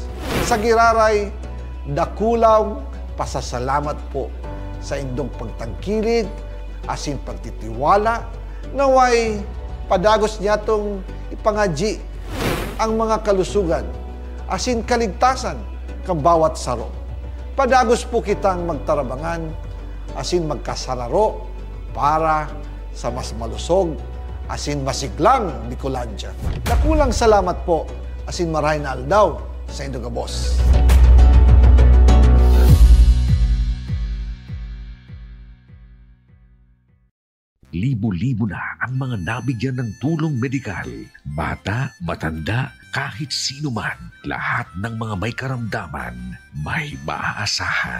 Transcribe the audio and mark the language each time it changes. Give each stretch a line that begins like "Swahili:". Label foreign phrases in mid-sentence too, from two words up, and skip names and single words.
Bikol: Sa giraray, dakulaw pasasalamat po sa indong pagtangkilig asin pagtitiwala naway padagos niya tong ipangaji ang mga kalusugan asin kaligtasan kang bawat saro. Padagos po kitang magtarabangan asin magkasararo para sa mas malusog asin masiglang Bicolandia. Nakulang salamat po asin maray na aldaw sa Indogabos.
Filipino: Libo-libo na ang mga nabigyan ng tulong medikal. Bata, matanda, kahit sino man, lahat ng mga may karamdaman, may maaasahan.